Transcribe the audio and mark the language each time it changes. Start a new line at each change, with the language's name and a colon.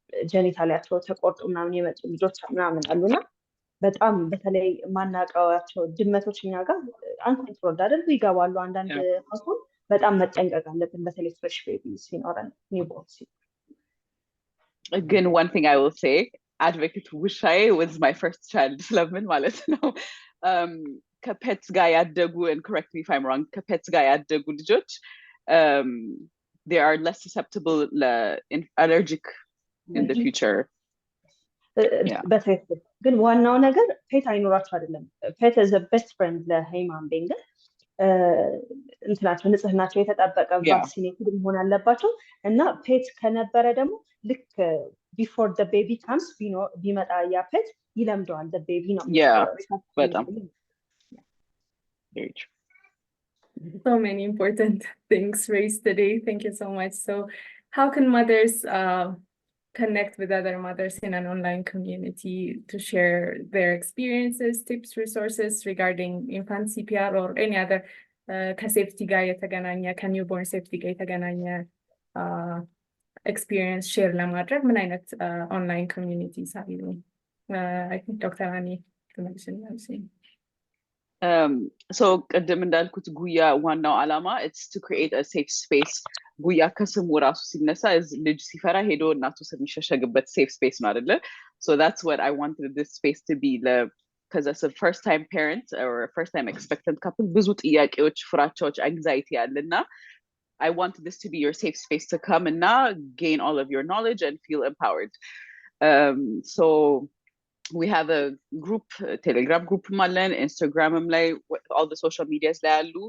Amharic: ጀኒታሊያቸው ተቆርጦ ምናምን የመጡ ልጆች ምናምን አሉና በጣም በተለይ ማናቀዋቸው ድመቶች እኛ ጋር አንኮንትሮል አይደል ይገባሉ አንዳንድ ሆስፒታል በጣም መጠንቀቅ አለብን በተለይ ፍሬሽ ቤቢ ሲኖረን ኒውቦርን
English: ግን one thing I will say advocate
Amharic: ውሻዬ
English: was my first child
Amharic: ስለምን ማለት ነው ከፔትስ ጋር ያደጉ
English: and correct me if I'm wrong
Amharic: ከፔትስ ጋር ያደጉ ልጆች
English: they are less susceptible allergic in the future
Amharic: በትክክል ግን ዋናው ነገር ፔት አይኖራቸው አይደለም ፔት
English: is the best friend
Amharic: ለሂውማን ቢንግ እንትናቸው ንጽህናቸው የተጠበቀ ቫክሲኔትድ መሆን አለባቸው እና ፔት ከነበረ ደግሞ ልክ
English: before the baby comes
Amharic: ቢመጣ ያ ፔት ይለምደዋል
English: the baby
Amharic: ነው በጣም
English: So many important things raised today. Thank you so much. So how can mothers connect with other mothers in an online community to share their experiences, tips, resources regarding infant CPR or any other
Amharic: ከሴፍቲ ጋር የተገናኘ ከኒውቦርን ሴፍቲ ጋር የተገናኘ ኤክስፒሪየንስ ሼር ለማድረግ ምን አይነት ኦንላይን ኮሚዩኒቲስ አሉ? አይ ቲንክ ዶክተር አኒ ትመልሽልናለሽ።
English: So
Amharic: ቅድም እንዳልኩት ጉያ ዋናው ዓላማ
English: it's to create a safe space.
Amharic: ጉያ ከስሙ ራሱ ሲነሳ ልጅ ሲፈራ ሄዶ እናቱ ስር የሚሸሸግበት
English: safe space
Amharic: ነው አይደለ?
English: So that's what I wanted this space to be. Because as a first time parent or a first time expectant couple
Amharic: ብዙ ጥያቄዎች ፍራቻዎች
English: anxiety አለና I want this to be your safe space to come and now gain all of your knowledge and feel empowered. So we have a group, Telegram group, Instagram, all the social medias ላይ አሉ.